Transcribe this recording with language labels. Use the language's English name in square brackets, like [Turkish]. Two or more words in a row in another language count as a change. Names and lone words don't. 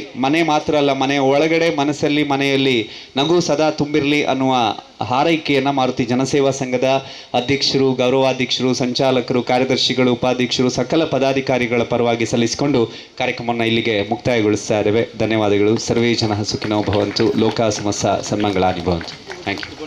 [Kannada] ಮನೆ ಮಾತ್ರ ಅಲ್ಲ, ಮನೆಯ ಒಳಗಡೆ ಮನಸ್ಸಲ್ಲಿ ಮನೆಯಲ್ಲಿ ನಗು ಸದಾ ತುಂಬಿರಲಿ ಅನ್ನುವ ಹಾರೈಕೆಯನ್ನು ಮಾರುತಿ ಜನಸೇವಾ ಸಂಘದ ಅಧ್ಯಕ್ಷರು, ಗೌರವಾಧ್ಯಕ್ಷರು, ಸಂಚಾಲಕರು, ಕಾರ್ಯದರ್ಶಿಗಳು, ಉಪಾಧ್ಯಕ್ಷರು, ಸಕಲ ಪದಾಧಿಕಾರಿಗಳ ಪರವಾಗಿ ಸಲ್ಲಿಸಿಕೊಂಡು ಕಾರ್ಯಕ್ರಮವನ್ನು ಇಲ್ಲಿಗೆ ಮುಕ್ತಾಯಗೊಳಿಸ್ತಾ ಇದ್ದೇವೆ. [Sanskrit] ಧನ್ಯವಾದಗಳು. ಸರ್ವೇ ಜನ ಸುಖಿನೋ ಭವಂತು, ಲೋಕ ಸಮಸ್ತ ಸನ್ಮಂಗಳಾನಿ ಭವಂತು. [English] thank you.